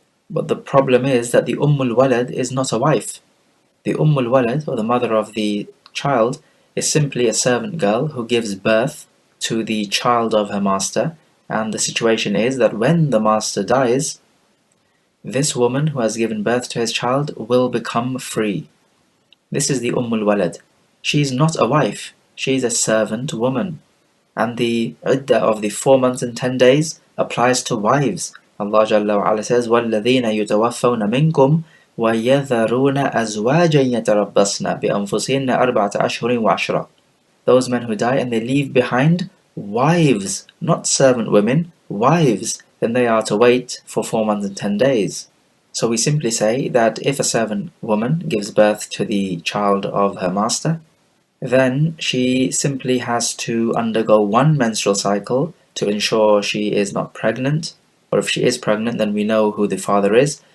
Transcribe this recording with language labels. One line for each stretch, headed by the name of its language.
English: But the problem is that the Walad is not a wife. The Walad, or the mother of the child, is simply a servant girl who gives birth to the child of her master, and the situation is that when the master dies, this woman who has given birth to his child will become free. This is the Walad. She is not a wife, she is a servant woman. And the iddah of the 4 months and 10 days applies to wives. Allah Jalla wa Ala says,
Arabic: وَالَّذِينَ يُتَوَفَّوْنَ مِنْكُمْ وَيَذَرُونَ أَزْوَاجًا يَتَرَبَّصْنَ بِأَنفُسِهِنَّ 4 أشهر و10.
English: Those men who die and they leave behind wives, not servant women, wives, then they are to wait for 4 months and 10 days. So we simply say that if a servant woman gives birth to the child of her master, then she simply has to undergo 1 menstrual cycle to ensure she is not pregnant, or if she is pregnant, then we know who the father is.